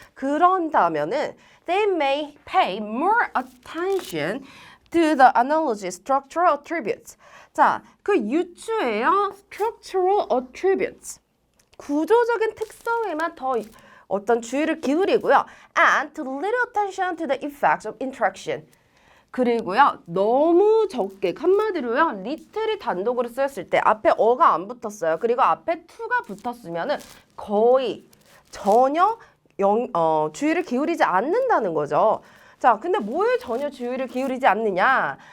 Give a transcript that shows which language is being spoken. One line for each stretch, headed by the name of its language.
Korean: 그런다면은
English: they may pay more attention to the analogy structural attributes.
Korean: 자, 그 유추예요.
English: structural attributes.
Korean: 구조적인 특성에만 더 어떤 주의를 기울이고요.
English: and to little attention to the effects of interaction.
Korean: 그리고요. 너무 적게 한마디로요. little이 단독으로 쓰였을 때 앞에 어가 안 붙었어요. 그리고 앞에 to가 붙었으면은 거의 전혀 주의를 기울이지 않는다는 거죠. 자, 근데 뭐에 전혀 주의를 기울이지 않느냐?